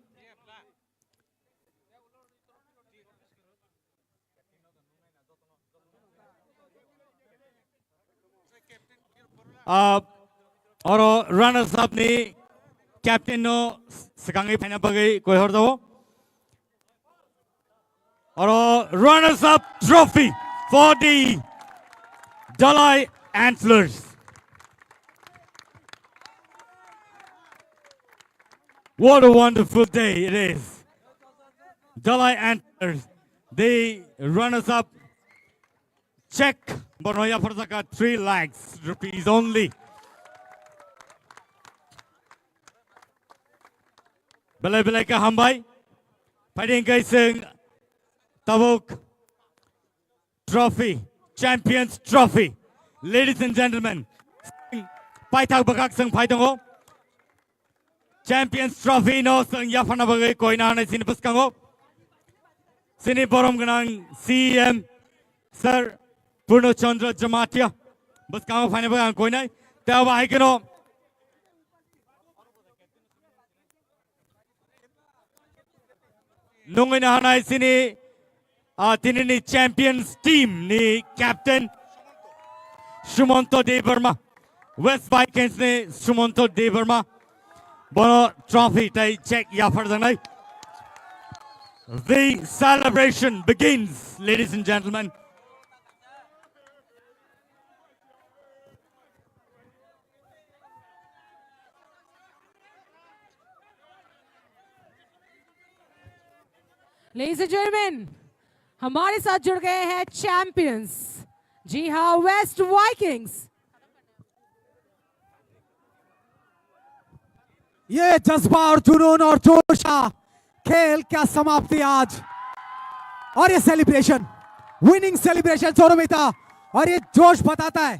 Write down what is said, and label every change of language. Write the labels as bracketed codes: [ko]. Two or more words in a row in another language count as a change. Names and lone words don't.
[trp] और [en] runners up [trp] ni captain no sekangi phina bagai koi hor do और [en] runners up trophy for the Dalai Antlers. What a wonderful day it is. Dalai Antlers, the runners up check [trp] Bonoya Farzaka [en] 3 lakhs rupees only. [trp] Belai belai ka hambai fighting kai sing Tabuk trophy [en] champions trophy. Ladies and gentlemen, [trp] pai thak bakak sing pai tongo [en] champions trophy [trp] no sing yafana bagai koina na sin paskango sini borom ganang [en] CM Sir [trp] Purno Chandra Jamatia bas kang phane bagang koina ta ba haikeno nungin hanai sini tinini [en] champions team [trp] ni captain Sumanto Debarma West Vikings ni Sumanto Debarma bono trophy tai check ya farzanai. [en] The celebration begins, ladies and gentlemen. Ladies and gentlemen, [hi] हमारे साथ जुड़ गए हैं चैंपियंस. जी हाँ, वेस्ट वाइकिंग्स. ये जज्बा और जुनून और जोश का खेल क्या समाप्ति आज. और ये सेलिब्रेशन, [en] winning celebration [hi] सौरभिता, और ये जोश बताता है